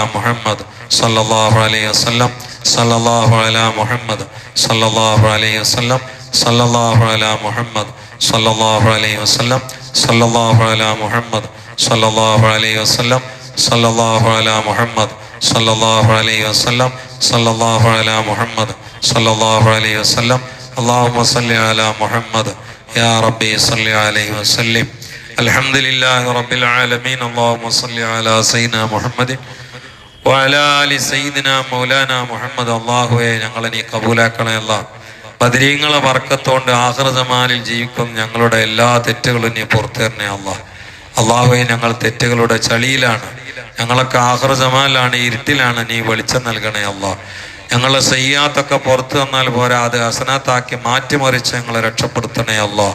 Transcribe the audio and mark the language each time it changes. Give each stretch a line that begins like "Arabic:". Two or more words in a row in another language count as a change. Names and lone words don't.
Arabic: محمد صلى الله عليه وسلم صلى الله على محمد صلى الله عليه وسلم صلى الله على محمد صلى الله عليه وسلم صلى الله على محمد صلى الله عليه وسلم صلى الله على محمد صلى الله عليه وسلم صلى الله على محمد صلى الله عليه وسلم اللهم صل على محمد يا ربي صل عليه وسلم الحمد لله رب العالمين اللهم صل على سيدنا محمد وعلى آل سيدنا مولانا محمد
Malayalam: അല്ലാഹുവേ ഞങ്ങളെ നീ കബൂലാക്കണേ അല്ലാഹ്. ബദരീങ്ങളെ ബർക്കത്തോണ്ട് ആഖിറസമാനിൽ ജീവിക്കും ഞങ്ങളുടെ എല്ലാ തെറ്റുകളും നീ പുറത്തു തരണേ അല്ലാഹ്. അല്ലാഹുവേ ഞങ്ങൾ തെറ്റുകളുടെ ചളിയിലാണ്, ഞങ്ങളൊക്കെ ആഖിറസമാനിലാണ്, ഇരുട്ടിലാണ്, നീ വെളിച്ചം നൽകണേ അല്ലാഹ്. ഞങ്ങളെ സയ്യാത്തൊക്കെ പുറത്തു തന്നാൽ പോരാ, അത് ഹസനാത്താക്കി മാറ്റിമറിച്ച് ഞങ്ങളെ രക്ഷപ്പെടുത്തണേ അല്ലാഹ്.